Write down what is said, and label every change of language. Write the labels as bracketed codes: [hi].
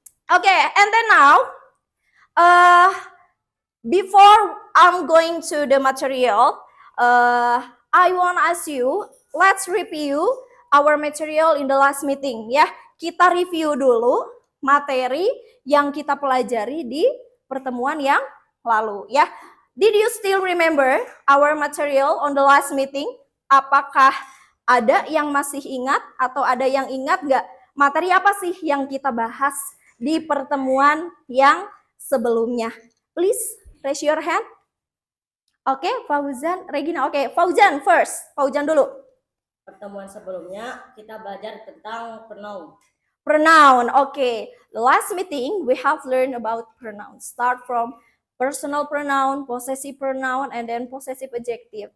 [en] Oke, and then now, before I'm going to the material, I want to ask you, let's review our material in the last meeting ya. [id] Kita review dulu materi yang kita pelajari di pertemuan yang lalu ya. [en] Did you still remember our material on the last meeting? [id] Apakah ada yang masih ingat atau ada yang ingat nggak? Materi apa sih yang kita bahas di pertemuan yang sebelumnya? [en] Please raise your hand. Oke, Fauzan, Regina. Oke, Fauzan first. Fauzan [id] dulu. Pertemuan sebelumnya kita belajar tentang pronoun. [en] Pronoun. Oke. The last meeting we have learned about pronoun. Start from personal pronoun, possessive pronoun, and then possessive adjective.